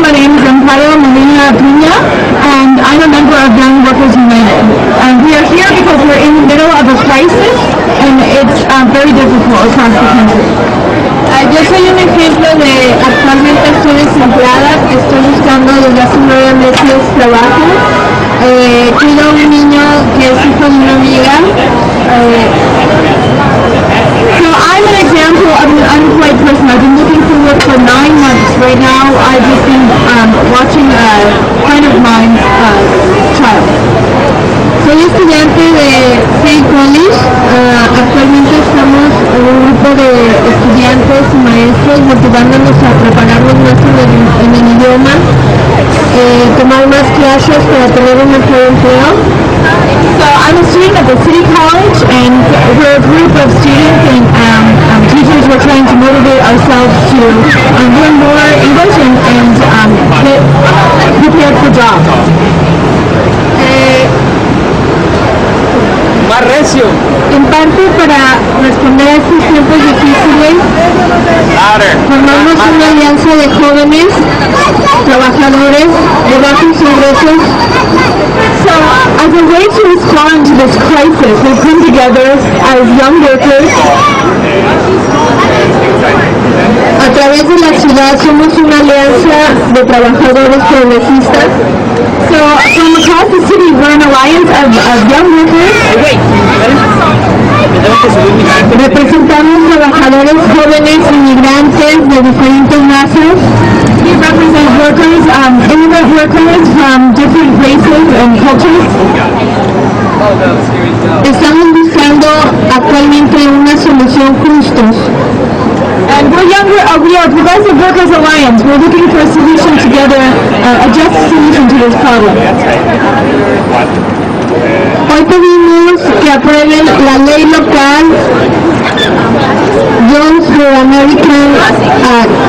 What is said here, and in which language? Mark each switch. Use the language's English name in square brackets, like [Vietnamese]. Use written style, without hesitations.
[English] My name is Amparo Piña, and I'm a member of Young Workers United. We are here because we're in the middle of a crisis, and it's very difficult across the country. [Spanish] Yo soy un ejemplo de actualmente estoy desempleada, estoy buscando desde hace 9 meses trabajo. Cuido a un niño que es hijo de una amiga. [English] So I'm an example of an unemployed person. I've been looking for work for 9 months. Right now I've just been watching a friend of mine's child. [Spanish] Soy estudiante de Sept College. Actualmente estamos un grupo de estudiantes y maestros motivándonos a prepararnos más en el idioma, tomar más clases para tener un mejor empleo. [English] So I'm a student at the City College, and we're a group of students and teachers. We're trying to motivate ourselves to learn more English and get prepared for jobs. [Spanish] Más recio. En parte para responder a estos tiempos difíciles, formamos una alianza de jóvenes, trabajadores de bajos ingresos. [English] So, as a way to respond to this crisis, we come together as young workers. [Spanish] A través de la ciudad somos una alianza de trabajadores progresistas. [English] So, from across the city, we're young workers. [Spanish] Representamos trabajadores jóvenes inmigrantes de diferentes razas. [English] We represent workers, immigrant workers from different races and cultures. [Spanish] Estamos buscando actualmente una solución justos. [English] And we are Progressive Workers Alliance. We're looking for a solution together, a just solution to this problem. [Spanish] Hoy pedimos que aprueben la ley local Jobs for American Act.